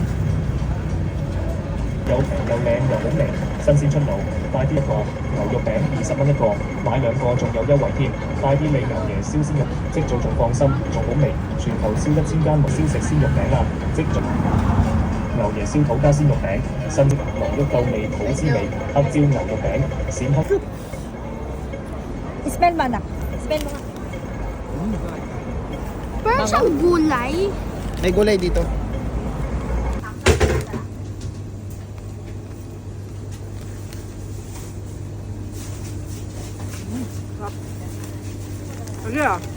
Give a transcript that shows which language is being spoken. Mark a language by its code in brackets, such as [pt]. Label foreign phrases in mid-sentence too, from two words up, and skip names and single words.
[yue] 又平又靚又好味，新鮮出爐，快啲一個牛肉餅20蚊一個，買兩個仲有優惠添，快啲嚟牛爺燒鮮肉，即做仲放心，仲好味，全球燒1000間燒食鮮肉餅啦，即做牛爺燒土家鮮肉餅，新鮮牛肉夠味好滋味，黑椒牛肉餅，閃黑。 [tl] Smell mo anak. Smell mo nga. Parang siyang gulay. May gulay dito. Ano yan?